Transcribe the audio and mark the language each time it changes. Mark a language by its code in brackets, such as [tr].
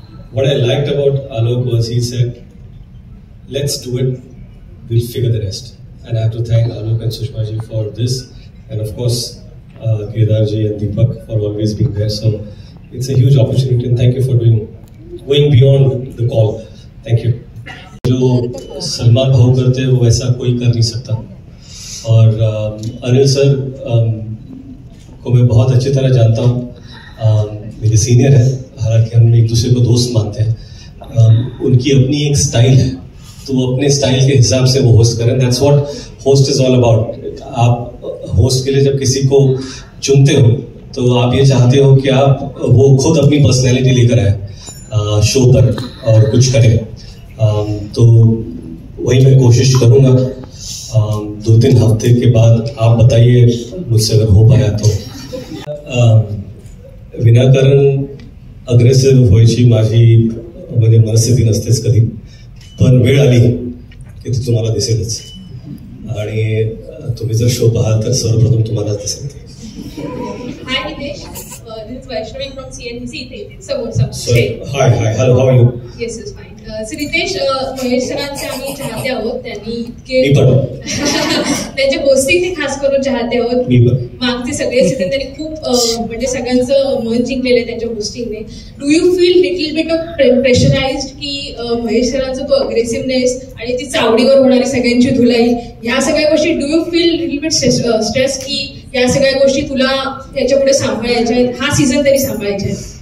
[en] What I liked about Alok was he said, let's do it, we'll figure the rest. And I have to thank Alok and Sushma ji for this, and of course Kedar ji and Deepak for always being there. So it's a huge opportunity, and thank you for going beyond the call. Thank you. [hi] जो सलमान भाव करते हैं वो वैसा कोई कर नहीं सकता. और अनिल सर को मैं बहुत अच्छी तरह जानता हूँ, मेरे सीनियर है, हालांकि हम एक दूसरे को दोस्त मानते हैं. उनकी अपनी एक स्टाइल है, तो वो अपने स्टाइल के हिसाब से वो होस्ट करें. [en] That's what host is all about. [hi] आप होस्ट के लिए जब किसी को चुनते हो तो आप ये चाहते हो कि आप वो खुद अपनी पर्सनैलिटी लेकर आए शो पर और कुछ करें. तो वही मैं कोशिश करूँगा. 2-3 हफ्ते के बाद आप बताइए मुझसे अगर हो पाया तो. [mr] विनाकारण अग्रेसिव्ह व्हायची माझी म्हणजे मनस्थिती नसतेच कधी, पण वेळ आली की ती तुम्हाला दिसेलच. आणि तुम्ही जर शो पाहाल तर सर्वप्रथम तुम्हालाच दिसेल. [en] Hi Hitesh, this is Vaishnavi from CNBC. Somewhat. Hi. Hello, how are you? Yes, it's fine. [mr] So Hitesh, Mahesh सरांचे आम्ही चाहते आहोत. त्यांनी इतके त्यांच्या होस्टिंगचे खास करून चाहते आहोत. मागचे सगळे सीझन त्यांनी खूप म्हणजे सगळ्यांचं मन जिंकलेलं त्यांच्या होस्टिंगने. [en] do you feel little bit of pressurized [mr] की महेश सरांचा तो अग्रेसिव्हनेस आणि ती चावडीवर होणारी सगळ्यांची धुलाई, ह्या सगळ्या गोष्टी [en] do you feel little bit stress [mr] की या सगळ्या गोष्टी तुला याच्या पुढे सांभाळायच्या आहेत, हा सीझन तरी सांभाळायचा आहे?